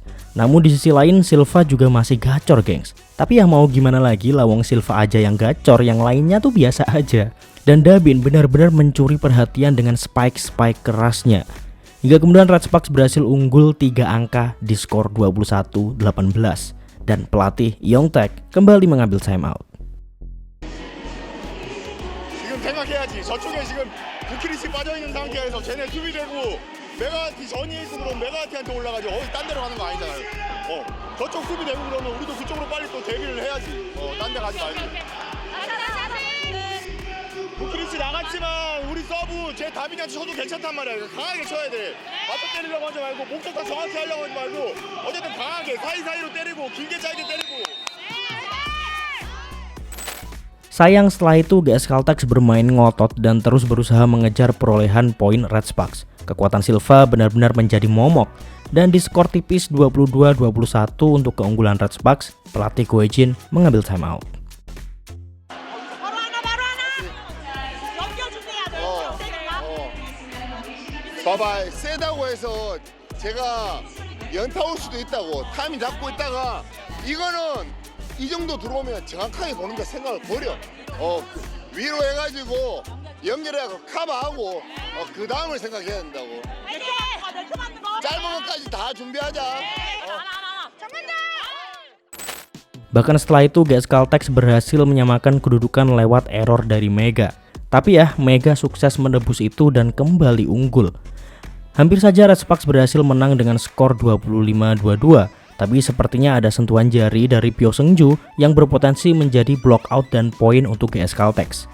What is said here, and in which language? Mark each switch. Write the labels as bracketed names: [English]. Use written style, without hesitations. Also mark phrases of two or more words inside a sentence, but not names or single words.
[Indonesian] Namun di sisi lain Silva juga masih gacor, gengs. Tapi ya mau gimana lagi, lawang Silva aja yang gacor, yang lainnya tuh biasa aja. Dan Dabin benar-benar mencuri perhatian dengan spike-spike kerasnya. Hingga kemudian Red Sparks berhasil unggul 3 angka di skor 21-18 dan pelatih Yongtaek kembali mengambil timeout. [Korean] 지금 생각해야지. 저쪽에 지금 부키리치 빠져 있는 상태에서 쟤네 수비되고 메가티 전이 있고 그럼 메가티한테 올라가지. 어디 딴 데로 가는 거 아니잖아요. 저쪽 수비되고 그러면 우리도 그쪽으로 빨리 또 대비를 해야지. 딴 데 가지 말고. 부키리치 나갔지만 우리 서브 제 다빈이한테 쳐도 괜찮단 말이야. 강하게 쳐야 돼. 맞춰 때리려고 하지 말고 목적 다 정확히 하려고 하지 말고 어쨌든 강하게 사이사이로 때리고 길게 짧게 때리고. [Indonesian] Sayang setelah itu GS Caltex bermain ngotot dan terus berusaha mengejar perolehan poin Red Sparks. Kekuatan Silva benar-benar menjadi momok dan di skor tipis 22-21 untuk keunggulan Red Sparks, pelatih Goejin mengambil timeout. [Korean] 봐봐, 세다고 해서 제가 연타 올 수도 있다고 타이밍 잡고 있다가 이거는 이 정도 들어오면 정확하게 보는 거 생각을 버려. 위로 해가지고 연결해서 커버하고 그 다음을 생각해야 된다고. 짧은 것까지 다 준비하자. [Indonesian] Bahkan setelah itu GS Caltex berhasil menyamakan kedudukan lewat error dari Mega. Tapi ya, Mega sukses menebus itu dan kembali unggul. Hampir saja Red Sparks berhasil menang dengan skor 25-22, tapi sepertinya ada sentuhan jari dari Pyoseungju yang berpotensi menjadi [English] block out [Indonesian] dan poin untuk GS Caltex.